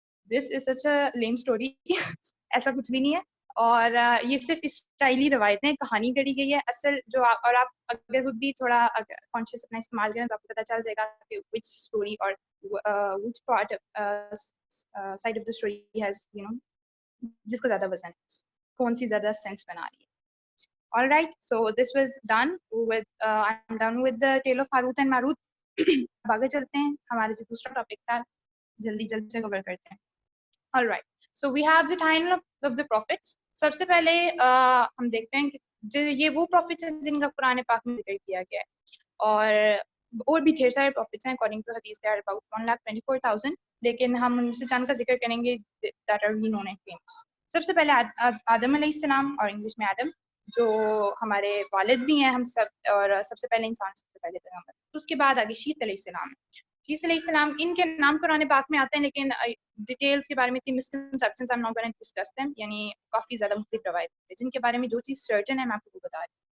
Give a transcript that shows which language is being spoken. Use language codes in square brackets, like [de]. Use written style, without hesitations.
[en] This is such a lame story. [ur] ایسا کچھ بھی نہیں ہے, اور یہ صرف اسٹائلی روایتیں, کہانی گڑی گئی ہے. اصل جو اور آپ اگر خود بھی تھوڑا کانشیس اپنا استعمال کریں تو آپ کو پتہ چل جائے گا کہ [en] which story or which part side of the story has you know [ur] جس کا زیادہ وزن ہے, کون سی زیادہ سینس بنا رہی ہے. [en] All right, so this was done with I'm done with the tale of Harut and Marut. [ur] اب آگے چلتے ہیں, ہمارا جو دوسرا ٹاپک تھا جلدی سے کور کرتے ہیں. [en] All right, so we have the timeline of the prophets. [ur] سب سے پہلے ہم دیکھتے ہیں کہ یہ وہ prophets ہیں جن کا قرآن پاک میں ذکر کیا گیا ہے, اور بھی ڈھیر سارے prophets ہیں. [en] according to hadith there are about 1,24,000, [ur] لیکن ہم ان سے چند کا ذکر کریں گے [en] that are known and famous. [ur] سب سے پہلے آدم علیہ السلام, اور انگلش میں آدم, جو ہمارے والد بھی ہیں ہم سب, اور سب سے پہلے انسان سب سے پہلے پیغمبر. اس کے بعد آگے شیت علیہ السلام. شیت علیہ السلام, ان کے نام قرآن پاک میں آتے ہیں لیکن ڈیٹیلز کے بارے میں اتنی misconceptions [en] I'm not going to discuss them, [ur] یعنی کافی زیادہ مختلف روایت ہے جن کے بارے میں جو چیز سرٹن ہے میں آپ کو بتا رہی ہوں.